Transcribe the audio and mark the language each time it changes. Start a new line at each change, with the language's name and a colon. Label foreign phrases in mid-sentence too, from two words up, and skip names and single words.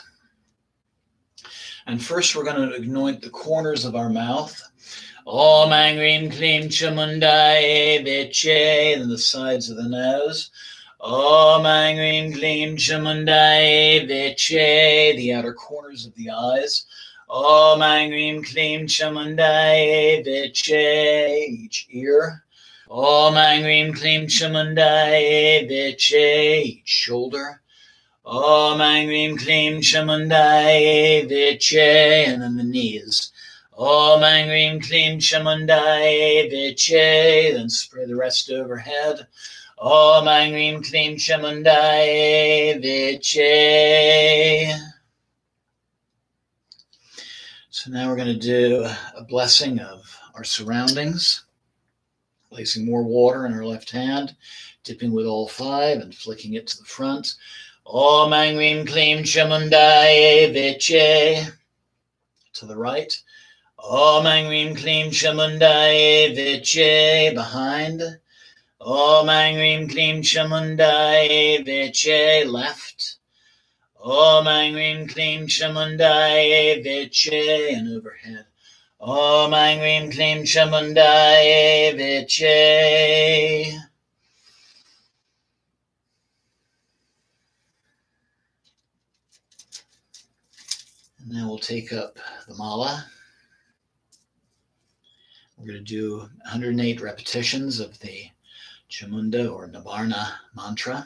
English: And first we're going to anoint the corners of our mouth.
Sanskrit: Om Aing Rim Klim Chamundaye Viche,
English: and the sides of the nose.
Sanskrit: Om Aing Rim Klim Chamundaye Viche,
English: the outer corners of the eyes.
Sanskrit: Om Aing Rim Klim Chamundaye Viche,
English: each ear.
Sanskrit: Om Aing Rim Klim Chamundaye Viche,
English: each shoulder.
Sanskrit: Om Aing Rim Klim Chamundaye Viche,
English: and then the knees.
Sanskrit: Om Aing Rim Klim Chamundaye Viche,
English: then spread the rest overhead.
Sanskrit: Om Aing Rim Klim Chamundaye Viche.
English: So now we're going to do a blessing of our surroundings, placing more water in our left hand, dipping with all 5 and flicking it to the front.
Sanskrit: Om Aing Rim Klim Chamundaye Viche.
English: To the right.
Sanskrit: Om Aing Rim Klim Chamundaye Viche, behind. Om Aing Rim Klim Chamundaye Viche, left. Om Aing Rim Klim Chamundaye Viche,
English: and overhead.
Sanskrit: Om Aing Rim Klim Chamundaye Viche.
English: And now we'll take up the mala. We're going to do 108 repetitions of the Chamunda or Nivarna mantra.